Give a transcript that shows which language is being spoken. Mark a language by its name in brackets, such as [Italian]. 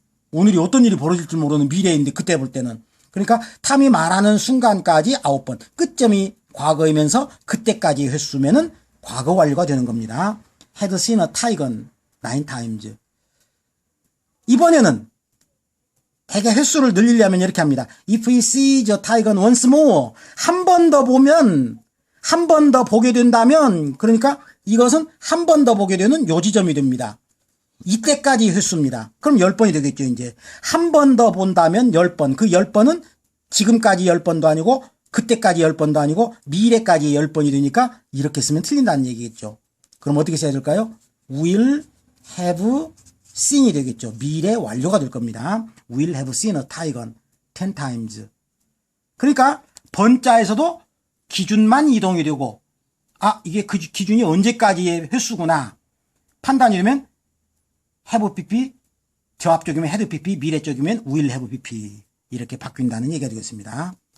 [Korean] 오늘이 어떤 일이 벌어질지 모르는 미래인데 그때 볼 때는. 그러니까 탐이 말하는 순간까지 9번. 끝점이 과거이면서 그때까지 횟수면은 과거 완료가 되는 겁니다. [English] Had seen a tiger 9 times. [Korean] 이번에는 대개 횟수를 늘리려면 이렇게 합니다. [English] If he sees a tiger once more. [Korean] 한 번 더 보면, 한 번 더 보게 된다면, 그러니까 이것은 한 번 더 보게 되는 요 지점이 됩니다. 이때까지 횟수입니다. 그럼 10번이 되겠죠, 이제. 한 번 더 본다면 10번. 그 10번은 지금까지 10번도 아니고, 그때까지 10번도 아니고, 미래까지 10번이 되니까 이렇게 쓰면 틀린다는 얘기겠죠. 그럼 어떻게 써야 될까요? [English] Will have seen이 [Korean] 되겠죠. 미래 완료가 될 겁니다. [English] Will have seen a tiger 10 times. [Korean] 그러니까 번자에서도 기준만 이동이 되고 아, 이게 그 기준이 언제까지의 횟수구나. 판단이 되면 have pp, 저 앞쪽이면 had pp, 미래 쪽이면 will have pp 이렇게 바뀐다는 얘기가 되겠습니다.